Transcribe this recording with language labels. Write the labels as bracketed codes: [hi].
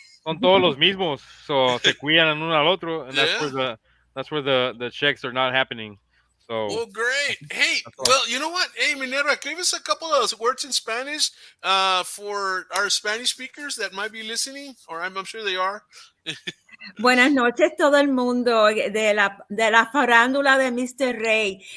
[es] son todos los mismos, [en] so [es] se cuidan uno al otro, and [en] Yeah. that's where the checks are not happening. So Well, great. Hey, that's why. well, you know what? Hey, Minerva, give us a couple of words in Spanish for our Spanish speakers that might be listening, or I'm sure they are. [es] Buenas noches todo el mundo de la farándula de Mr. Rey.